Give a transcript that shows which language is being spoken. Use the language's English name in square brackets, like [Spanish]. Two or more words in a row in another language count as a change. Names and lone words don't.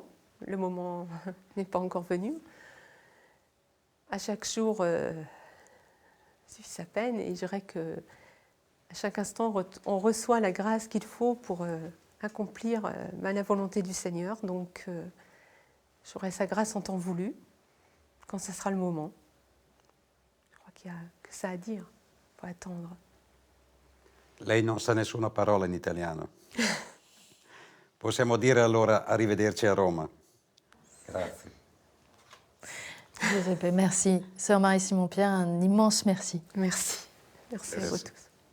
[French] Le moment n'est pas encore venu. À chaque jour suffit sa peine et je dirais que à chaque instant, on reçoit la grâce qu'il faut pour accomplir la volonté du Seigneur. Donc, j'aurai sa grâce en temps voulu, quand ce sera le moment. Je crois qu'il y a que ça à dire. Il faut attendre. [Italian] Lei non sa nessuna parola in italiano. Possiamo dire allora arrivederci a Roma. Grazie. Giuseppe, [French] merci. Sœur Marie Simon-Pierre, un immense merci. Merci. Merci à vous tous.